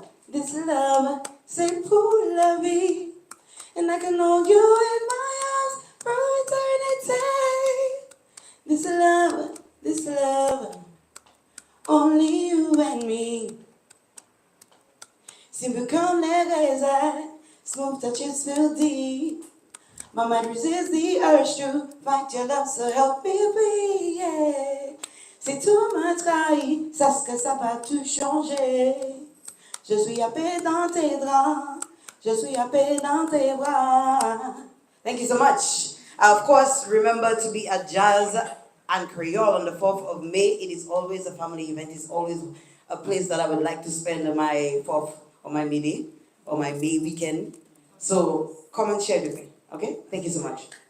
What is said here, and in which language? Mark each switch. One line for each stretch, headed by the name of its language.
English: This love,
French: c'est pour la vie.
English: And I can hold you in my arms for eternity. This love, only you and me.
French: Simple comme les raisins,
English: smooth touches feel deep. My mind resists the urge to find your love, so help me be, yeah.
French: Si tu m'as trahi, sache que ça va tout changer. Je suis happé dans tes draps, je suis happé dans tes bras.
English: Thank you so much. Of course, remember to be at Jazz and Creole on the 4th of May. It is always a family event. It's always a place that I would like to spend my 4th or my May or my May weekend. So come and share with me. Okay? Thank you so much.